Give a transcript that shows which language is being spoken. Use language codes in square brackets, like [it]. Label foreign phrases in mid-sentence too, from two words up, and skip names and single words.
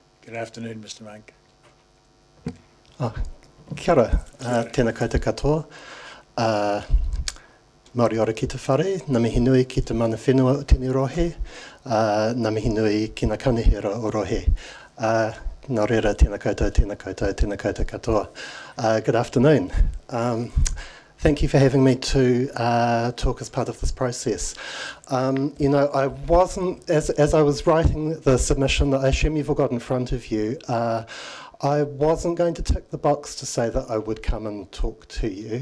[en] Good afternoon, Mr. Monk. [mi] Kia ora, tēnā koutou katoa. Māori ora ki te whare, ngā mihi nui ki te mana whenua o tēnei rohe, ngā mihi nui ki ngā kaunihera o rohe. Nā reira, tēnā koutou, tēnā koutou, tēnā koutou katoa. [en] Good afternoon. Thank you for having me to talk as part of this process. You know, I wasn't, as I was writing the submission that I assume you've all got in front of you, I wasn't going to tick the box to say that I would come and talk to you.